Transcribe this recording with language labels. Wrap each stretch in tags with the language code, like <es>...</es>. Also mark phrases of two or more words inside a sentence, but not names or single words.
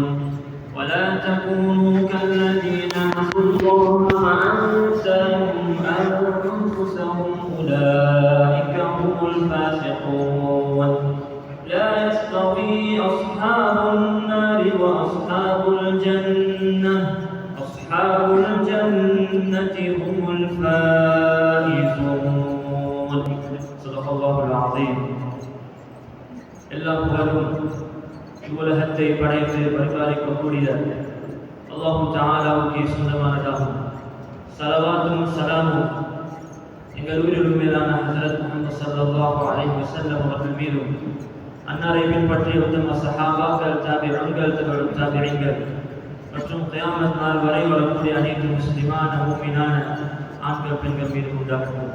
<ar>ولا تكونوا كالذين نسوا الله فأنساهم أنفسهم أولئك هم الفاسقون. لا يستوي أصحاب النار وأصحاب الجنة. أصحاب الجنة هم الفائزون. صدق الله العظيم.</ar> <ta>எல்லா புகழும் இவ்வுலகத்தை படைத்து பரிபாலிக்கக்கூடிய அல்லாஹு தஆலாவுக்கு சொந்தமானதாகும். ஸலவாத்தும் ஸலாமும் எங்கள் உயிரிலும் மேலான ஹஜ்ரத் முஹம்மது</ta> <ar>صلى الله عليه وسلم</ar> <ta>அவர்கள் மீதும், அன்னாரை பின்பற்றிய உத்தம சஹாபாக்கள், தாபிஈன்கள், தபுத் தாபிஈன்கள் மற்றும் கியாமத் நாள் வரை வரக்கூடிய அனைத்து முஸ்லிமான முஃமினான ஆண்கள் பெண்கள் மீது உண்டாகட்டும்.</ta>